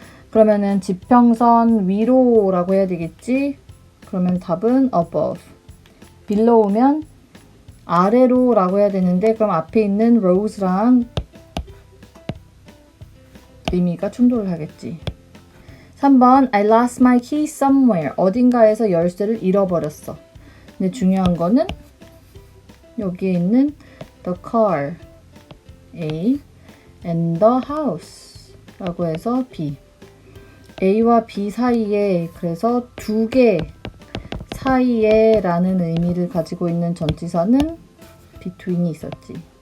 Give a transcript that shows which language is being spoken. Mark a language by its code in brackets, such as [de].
[ko] 그러면은 지평선 위로라고 해야 되겠지. 그러면 답은 above. below면 아래로 라고 해야 되는데, 그럼 앞에 있는 rose랑 의미가 충돌을 하겠지. 3번 [en] I lost my key somewhere, [ko] 어딘가에서 열쇠를 잃어버렸어. 근데 중요한 거는 여기에 있는 the car A and the house 라고 해서 B, A와 B 사이에, 그래서 두 개 사이에 라는 의미를 가지고 있는 전치사는 between이 있었지.